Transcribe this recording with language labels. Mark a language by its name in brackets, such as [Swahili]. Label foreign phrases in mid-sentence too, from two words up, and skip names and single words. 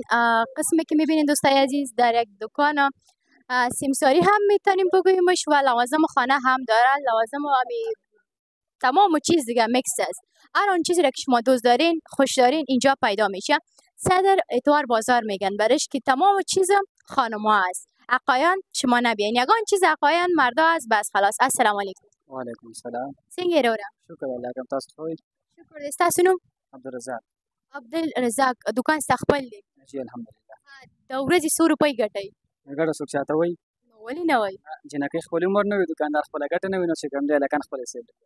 [Persian] قسمی که میبینین دوستای عزیز در یک دکان سیمساری هم میتونیم بگویمش و لوازم خانه هم داره. لوازم و تمام چیز دیگه میکس است. هر آن چیزی را که شما دوست دارین خوش دارین اینجا پیدا میشه. صدر اتوار بازار میگن برش که تمام چیز خانما است. عقایان شما نبیاین، یگان چیز عقایان مردا است بس خلاص. [Arabic] السلام علیکم. و علیکم السلام. [Pashto] څنګه رورا؟ شکر الله کوم تاسو خو شکر دې. ستاسو نوم؟ عبدالرزاق. عبدالرزاق. دکان ستا خپل دی؟ جی الحمدلله. د ورځې څو روپۍ ګټئ؟ ګټه څوک چاته وایي؟ نو ولې نه وایي؟ جنکۍ خپل عمر نه وي، دوکاندار خپله ګټه نه وي، نو چې کوم دی هلکان خپل حساب دی.